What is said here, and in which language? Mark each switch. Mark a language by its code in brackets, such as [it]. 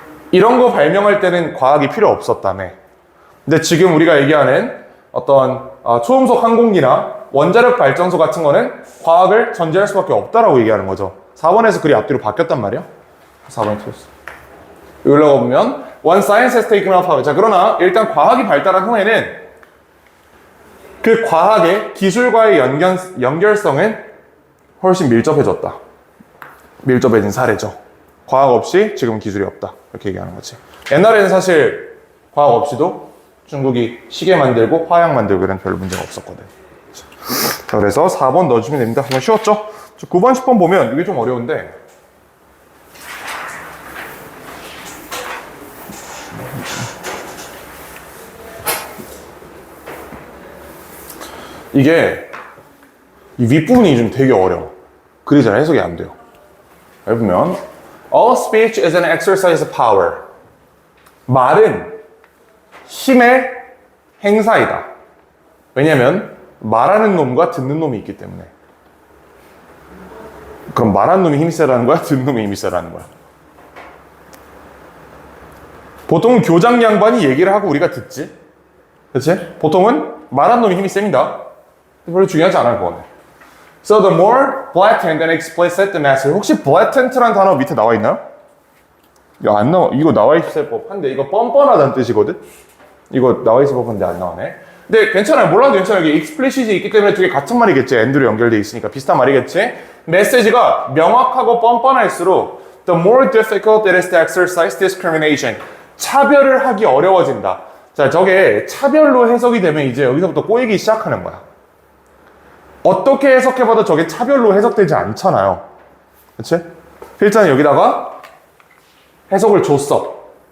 [ko] 이런 거 발명할 때는 과학이 필요 없었다며. 근데 지금 우리가 얘기하는 어떤 초음속 항공기나 원자력 발전소 같은 거는 과학을 전제할 수밖에 없다라고 얘기하는 거죠. 4번에서 글이 앞뒤로 바뀌었단 말이야. 4번에 틀렸어. 여기로 보면 [en] One science has taken off. [ko] 자, 그러나 일단 과학이 발달한 후에는 그 과학의 기술과의 연결성은 훨씬 밀접해졌다. 밀접해진 사례죠. 과학 없이 지금 기술이 없다. 이렇게 얘기하는 거지. 옛날에는 사실 과학 없이도 중국이 시계 만들고 화약 만들고 이런 별 문제가 없었거든. 자, 그래서 4번 넣어주면 됩니다. 정말 쉬웠죠? 9번, 10번 보면 이게 좀 어려운데 이게 이 윗부분이 좀 되게 어려워. 글이 잘 해석이 안 돼요. 여기 보면 [en] All speech is an exercise of power. [ko] 말은 힘의 행사이다. 왜냐면 말하는 놈과 듣는 놈이 있기 때문에. 그럼 말하는 놈이 힘이 세라는 거야? 듣는 놈이 힘이 세라는 거야? 보통은 교장 양반이 얘기를 하고 우리가 듣지? 그치? 보통은 말하는 놈이 힘이 셉니다. 별로 중요하지 않을 거네. [en] So the more blatant and explicit the message. [ko] 혹시 blatant라는 단어 밑에 나와 있나요? 야, 안 나와. 이거 나와 있을 법한데 이거 뻔뻔하다는 뜻이거든? 이거 나와 있을 법한데 안 나오네. 근데 괜찮아요. 몰라도 괜찮아요. 여기 explicit이 있기 때문에 두 개 같은 말이겠지. and로 연결돼 있으니까 비슷한 말이겠지. 메시지가 명확하고 뻔뻔할수록 [en] the more difficult it is to exercise discrimination. [ko] 차별을 하기 어려워진다. 자, 저게 차별로 해석이 되면 이제 여기서부터 꼬이기 시작하는 거야. 어떻게 해석해봐도 저게 차별로 해석되지 않잖아요. 그치? 필자는 여기다가 해석을 줬어.